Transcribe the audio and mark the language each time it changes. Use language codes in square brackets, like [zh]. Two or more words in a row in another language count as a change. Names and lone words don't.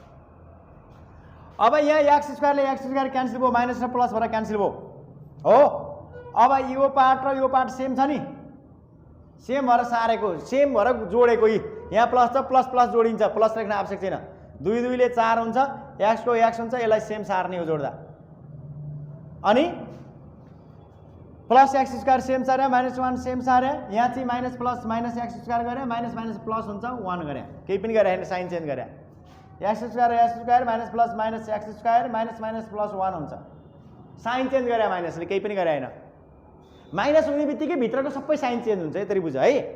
[ne] अब यहाँ x स्क्वायरले x स्क्वायर क्यान्सल भयो, माइनस र प्लस भएर क्यान्सल भयो हो। अब यो पार्ट र यो पार्ट सेम छ नि, सेम भएर सारेको, सेम भएर जोडेको, यहाँ प्लस छ, प्लस प्लस जोडिन्छ, प्लस लेख्न आवश्यक छैन। 2 2 ले 4 हुन्छ, x को x हुन्छ, यसलाई सेम सार्ने हो जोड्दा। अनि प्लस x स्क्वायर सेम सारे, माइनस 1 सेम सारे, यहाँ चाहिँ माइनस प्लस माइनस x स्क्वायर गरे, माइनस माइनस प्लस हुन्छ 1 गरे, केही पनि गरे हैन, [en] sign change [ne] गरे। x स्क्वायर माइनस प्लस माइनस x स्क्वायर माइनस माइनस प्लस 1 हुन्छ, [en] sign change [ne] गरे माइनसले, केही पनि गरे हैन। माइनस हुने बित्तिकै भित्रको सबै [en] sign change [ne] हुन्छ, यसरी बुझ है।